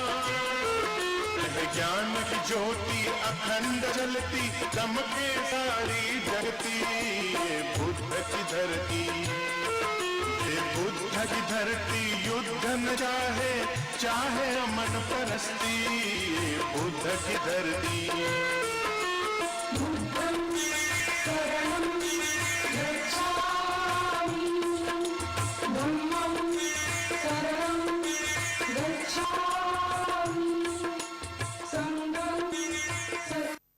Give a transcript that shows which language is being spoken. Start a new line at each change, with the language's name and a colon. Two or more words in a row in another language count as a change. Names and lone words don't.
Hindi: ज्ञान की ज्योति अखंड जलती, दमके सारी जगती। ये बुद्ध की धरती, ये बुद्ध की धरती युद्ध न चाहे, चाहे अमन परस्ती। बुद्ध की धरती।
Pali: बुद्धं शरणं गच्छामि, धम्मं शरणं गच्छामि, संघं शरणं